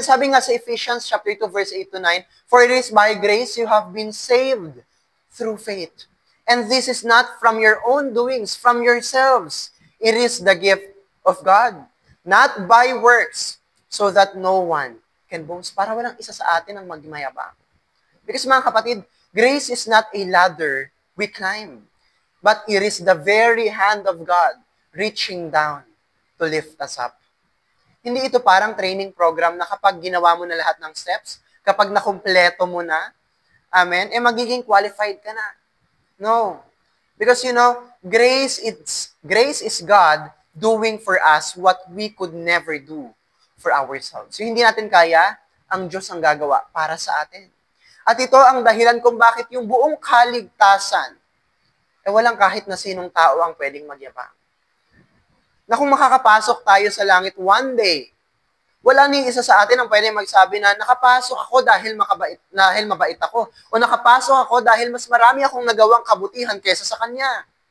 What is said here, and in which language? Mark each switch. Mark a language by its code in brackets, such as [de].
[tl] Sabi nga sa [en] Ephesians chapter 2 verse 8 to 9, "For it is by grace you have been saved through faith. And this is not from your own doings, from yourselves. It is the gift of God, not by works, so that no one can boast." [tl] Para walang isa sa atin ang magmayabang. [en] Because [tl] mga kapatid, [en] grace is not a ladder we climb, but it is the very hand of God reaching down to lift us up. [tl] Hindi ito parang training program na kapag ginawa mo na lahat ng steps, kapag nakumpleto mo na, amen, magiging qualified ka na. No. [en] Because grace is God doing for us what we could never do for ourselves. [tl] So, hindi natin kaya, ang Diyos ang gagawa para sa atin. At ito ang dahilan kung bakit yung buong kaligtasan, walang kahit na sinong tao ang pwedeng magyabang. Na kung makakapasok tayo sa langit one day, wala ni isa sa atin ang pwedeng magsabi na nakapasok ako dahil mabait ako, o nakapasok ako dahil mas marami akong nagawang kabutihan kaysa sa kanya.